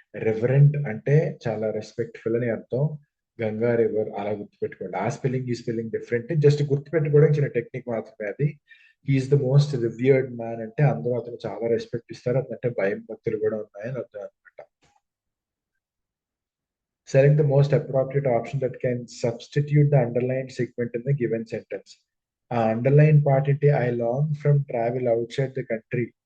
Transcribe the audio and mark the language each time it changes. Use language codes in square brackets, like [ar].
[te] Reverent అంటే చాలా respectful అని అర్థం. గంగా రివర్ అలా గుర్తుపెట్టుకోండి. ఆ స్పెల్లింగ్ ఈ స్పెల్లింగ్ డిఫరెంట్, జస్ట్ గుర్తుపెట్టుకోవడం చిన్న టెక్నిక్ మాత్రమే అది. [en] he is the most revered man [te] అంటే అందరూ అతను చాలా రెస్పెక్ట్ ఇస్తారు, అతనంటే భయం భక్తులు కూడా ఉన్నాయని అర్థం అనమాట. [en] Select the most appropriate option that can substitute the underlined segment in the given sentence. [te] ఆ అండర్లైన్ పార్ట్ ఏంటి, [en] I long from travel outside the country.